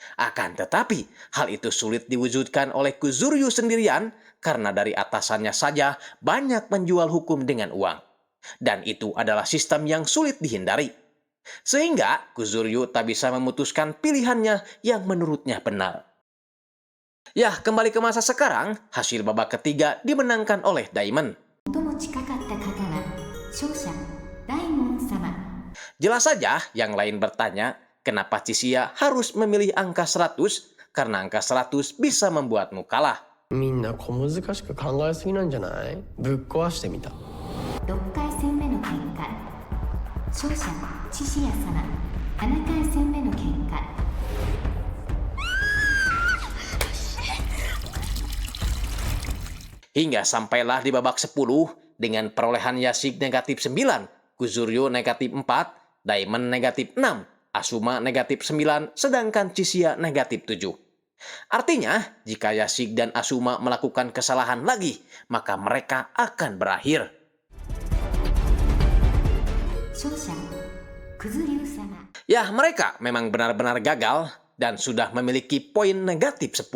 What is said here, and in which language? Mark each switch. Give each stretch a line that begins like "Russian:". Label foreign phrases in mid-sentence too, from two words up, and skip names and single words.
Indonesian: Akan tetapi, hal itu sulit diwujudkan oleh Kuzuryu sendirian karena dari atasannya saja banyak menjual hukum dengan uang. Dan itu adalah sistem yang sulit dihindari. Sehingga Kuzuryu tak bisa memutuskan pilihannya yang menurutnya benar. Ya, kembali ke masa sekarang, hasil babak ketiga dimenangkan oleh Daimon.
Japanese: 最も近かった方は勝者大門様。
Indonesian: Jelas saja yang lain bertanya, kenapa Chishia harus memilih angka 100? Karena angka 100 bisa membuatmu kalah.
Japanese: みんな小難しく考えすぎなんじゃない？ぶっ壊してみた。 6回戦目の結果、勝者チシヤ様。7回戦目の結果、
Indonesian: Hingga sampailah di babak 10 dengan perolehan Yashik negatif 9, Kuzuryu negatif 4, Daimon negatif 6, Asuma negatif 9, sedangkan Chishia negatif 7. Artinya, jika Yashik dan Asuma melakukan kesalahan lagi, maka mereka akan berakhir.
Japanese: 勝者クズリュウ様。
Indonesian: Ya, mereka memang benar-benar gagal dan sudah memiliki poin negatif 10.